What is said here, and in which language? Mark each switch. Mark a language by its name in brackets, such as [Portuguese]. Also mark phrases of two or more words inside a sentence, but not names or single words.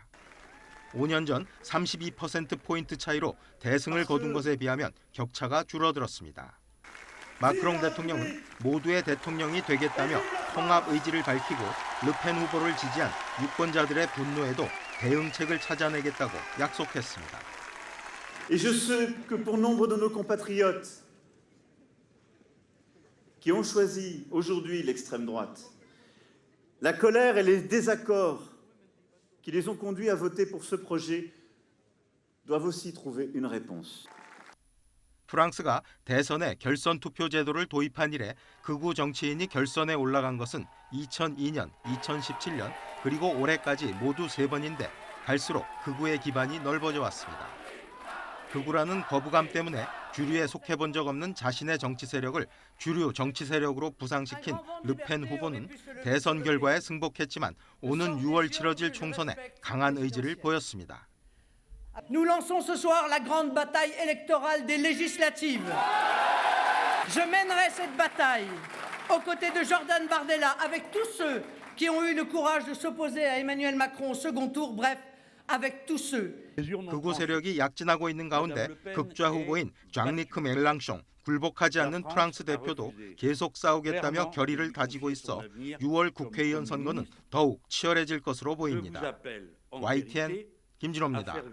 [Korean] 5년 전 32%포인트 차이로 대승을 거둔 것에 비하면 격차가 줄어들었습니다. 마크롱 대통령은 모두의 대통령이 되겠다며 통합 의지를 밝히고 르펜 후보를 지지한 유권자들의 분노에도 대응책을 찾아내겠다고 약속했습니다. [French] Et je sais que pour nombre de nos compatriotes qui ont choisi aujourd'hui l'extrême droite, la colère et les désaccords qui les ont conduits à voter pour ce projet doivent aussi trouver une réponse. [Korean] 프랑스가 대선에 결선 투표 제도를 도입한 이래 극우 정치인이 결선에 올라간 것은 2002년, 2017년 그리고 올해까지 모두 3번인데 갈수록 극우의 기반이 넓어져 왔습니다. 극우라는 거부감 때문에 주류에 속해본 적 없는 자신의 정치 세력을 주류 정치 세력으로 부상시킨 르펜 후보는 대선 결과에 승복했지만 오는 6월 치러질 총선에 강한 의지를 보였습니다. [French] Nous lançons ce soir la grande bataille électorale des législatives. Je mènerai cette bataille aux côtés de Jordan Bardella avec tous ceux qui ont eu le courage de s'opposer à Emmanuel Macron au second tour, bref, avec tous ceux. [Korean] 극우 세력이 약진하고 있는 가운데 극좌 후보인 장리크 멜랑숑, 굴복하지 않는 프랑스 대표도 계속 싸우겠다며 결의를 다지고 있어 6월 국회의원 선거는 더욱 치열해질 것으로 보입니다. YTN 김진호입니다.